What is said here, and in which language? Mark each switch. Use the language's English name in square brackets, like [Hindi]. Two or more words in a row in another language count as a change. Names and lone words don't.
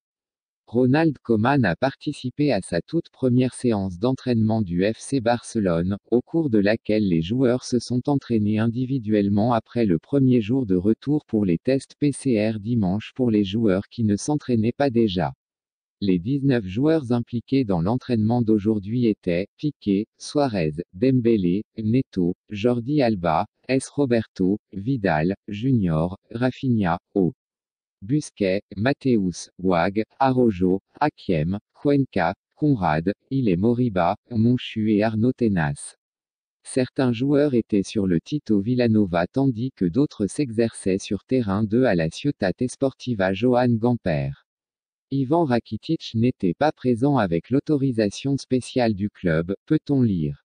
[French] Ronald Koeman a participé à sa toute première séance d'entraînement du FC Barcelone, au cours de laquelle les joueurs se sont entraînés individuellement après le premier jour de retour pour les tests PCR dimanche pour les joueurs qui ne s'entraînaient pas déjà. Les 19 joueurs impliqués dans l'entraînement d'aujourd'hui étaient Piqué, Suarez, Dembélé, Neto, Jordi Alba, S. Roberto, Vidal, Junior, Rafinha, O. Busquets, Mateus, Wag, Araujo, Hakiem, Cuenca, Conrad, Ile Moriba, Monchu et Arnaud Tenas. Certains joueurs étaient sur le Tito Villanova tandis que d'autres s'exerçaient sur terrain 2 à la Ciutat Esportiva Joan Gamper. Ivan Rakitic n'était pas présent avec l'autorisation spéciale du club, peut-on lire.